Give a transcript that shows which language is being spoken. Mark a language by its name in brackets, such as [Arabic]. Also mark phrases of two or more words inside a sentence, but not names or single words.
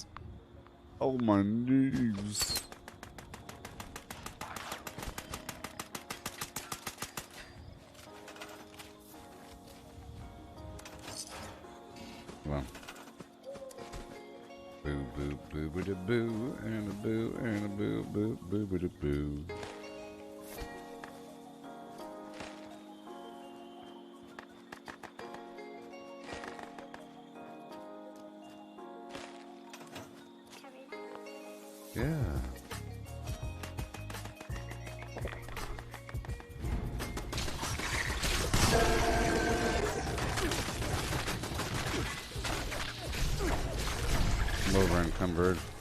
[English] Oh, my knees. Well. Boo, boo, boo, boo, boo, and a boo, and a boo, boo, boo, boo, boo. Yeah. I'm over encumbered.